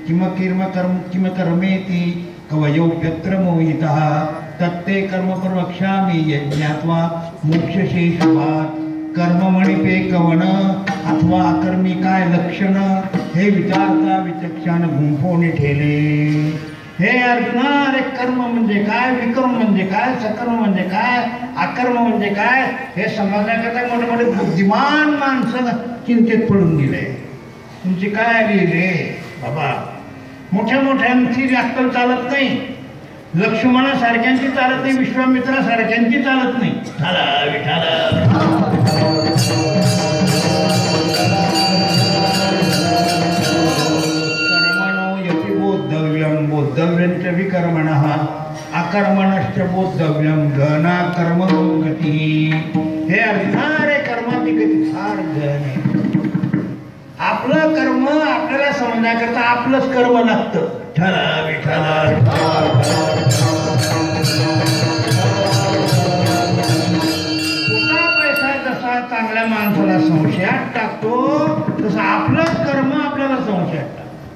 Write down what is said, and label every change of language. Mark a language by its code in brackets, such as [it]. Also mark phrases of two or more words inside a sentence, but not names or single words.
[sa] किम कर्मेति कवयोप्यत्र मोहितः तत्ते कर्म प्रवक्ष्यामि यज्ञात्वा मोक्षशेषभात. [mr] कर्ममणिपे कवन अथवा अकर्मी काय लक्षण हे विचारता विचक्षण गुंफोनी ठेले. हे अर्जुना अरे कर्म म्हणजे काय, विकर्म म्हणजे काय, सकर्म म्हणजे काय, अकर्म म्हणजे काय हे समजण्याकरता मोठे मोठे बुद्धिमान माणसं चिंतेत पडून गेले. तुमची काय आली रे बाबा. मोठ्या मोठ्यांची अक्कल चालत नाही. लक्ष्मणासारख्यांची चालत नाही. विश्वामित्रासारख्यांची चालत नाही. झाला विठाला. [sa] बोद्धव्यंच विकर्मणः अकर्मणश्च बोद्धव्यम गहना कर्म गती. [mr] हे अर्जुना रे कर्माची गती फार गहन आहे. आपलं कर्म आपल्याला समजण्याकरता आपलंच कर्म लागतं. ठरा विठाला खोटा पैसा जसा चांगल्या माणसाला संशयात टाकतो तसं आपलंच कर्म आपल्याला संशयात टाकतो.